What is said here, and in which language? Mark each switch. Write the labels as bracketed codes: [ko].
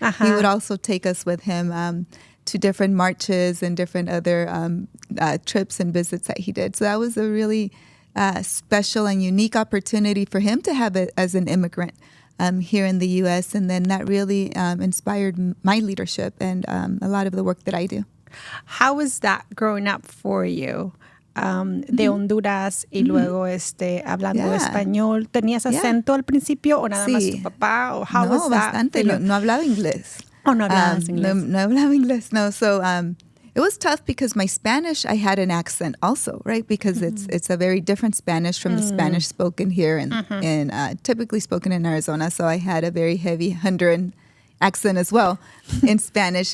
[en] He would also take us with him to different marches and different other trips and visits that he did. So that was a really special and unique opportunity for him to have it as an immigrant here in the U.S. And then that really inspired my leadership and a lot of the work that I do. How was that growing up for you? [es] De Honduras y luego hablando español. ¿Tenías acento al principio o nada más tu papá? [en] Or how was that? [es] Bastante. No hablaba inglés. Oh, no hablabas inglés. No hablaba inglés, no. [en] So it was tough because my Spanish, I had an accent also, right? Because it's a very different Spanish from the Spanish spoken here and typically spoken in Arizona. So I had a very heavy Honduran accent as well in Spanish.